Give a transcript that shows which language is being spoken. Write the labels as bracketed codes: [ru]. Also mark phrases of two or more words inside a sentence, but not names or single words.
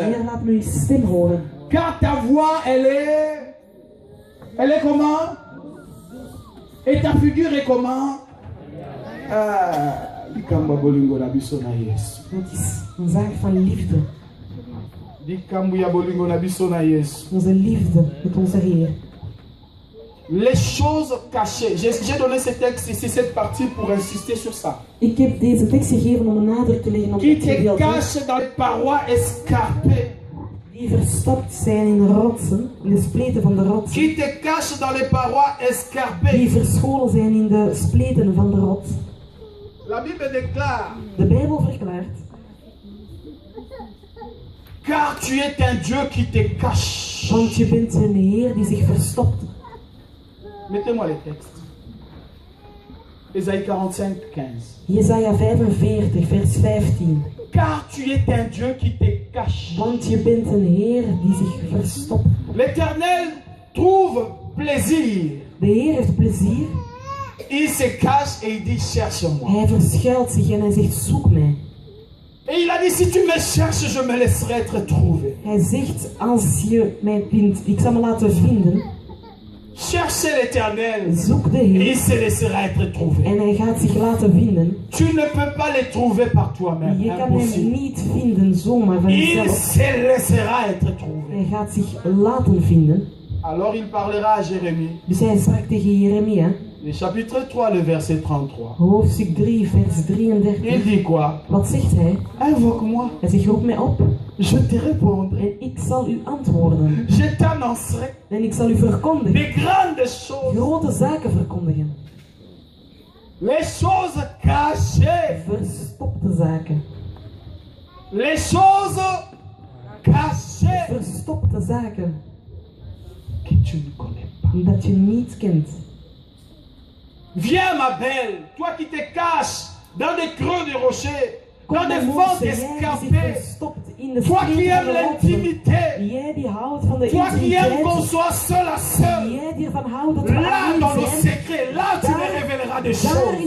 [nl] Heer, laat me uw stem horen. [fr] Car ta voix, elle est comment? Et ta figure est comment? [ln] Dikamba bolingo na biso na Yesu. [nl] Het is een zaak van liefde. [ln] Dikambu ya bolingo na biso na Yesu. [nl] Onze liefde met onze Heer. [fr] Les choses cachées. J'ai donné ce texte ici, cette partie, pour insister sur ça. [nl] Ik heb deze tekst gegeven om een nadruk te leggen op [fr] Qui [nl] dit te gedeelte. [fr] cache dans les parois escarpées. [nl] Die verstopt zijn in de rotsen, in de spleten van de rotsen. [fr] Qui te cache dans les parois escarpées. [nl] Die verscholen zijn in de spleten van de rots. [fr] La Bible déclare. [nl] De Bijbel verklaart. [fr] Car tu es un Dieu qui te cache. [nl] Want je bent een Heer die zich verstopt. [fr] Mettez-moi les textes. Ésaïe 45, 15. [nl] Jesaja 45, vers 15. [fr] Car tu es un Dieu qui te cache. [nl] Want je bent een Heer die zich verstopt. [fr] L'Éternel trouve plaisir. [nl] De Heer heeft plezier. [fr] Il se cache et il dit cherche-moi. [nl] Hij verschuilt zich en hij zegt zoek mij. [fr] Et il a dit si tu me cherches, je me laisserai être trouvé. [nl] Hij zegt als je mij vindt, ik zal me laten vinden. [fr] Cherchez l'Éternel [nl] Zoek de [fr] et il [nl] Heer [fr] se laissera être trouvé. [nl] en hij gaat zich laten vinden. [fr] Tu ne peux pas les trouver par toi-même. [nl] Je kan hem [fr] Impossible. [nl] niet vinden zomaar van [fr] Il [nl] jezelf. [fr] se laissera être trouvé. [nl] Hij gaat zich laten vinden. [fr] Alors il parlera à Jérémie. [nl] Dus hij sprak tegen Jeremia, [fr] Le chapitre 3, le verset 33. [nl] hoofdstuk 3, vers [fr] Il [nl] 33. [fr] dit quoi? [nl] Wat zegt hij? [fr] Invoque-moi, [nl] Hij zegt roep mij op [fr] je te répondrai. [nl] en ik zal u antwoorden. [fr] Je t'annoncerai [nl] En ik zal u verkondigen. [fr] des grandes choses. [nl] Grote zaken verkondigen. [fr] Les choses cachées. [nl] Verstopte zaken. [fr] Les choses cachées [nl] Verstopte zaken [fr] que tu ne connais pas. [nl] Omdat je niet kent. [fr] Viens ma belle, toi qui te caches dans des creux de rochers, dans des fentes escarpées. Toi qui aimes l'intimité. Toi qui aimes qu'on soit seul à seul. Là dans le secret, là tu me révéleras des choses.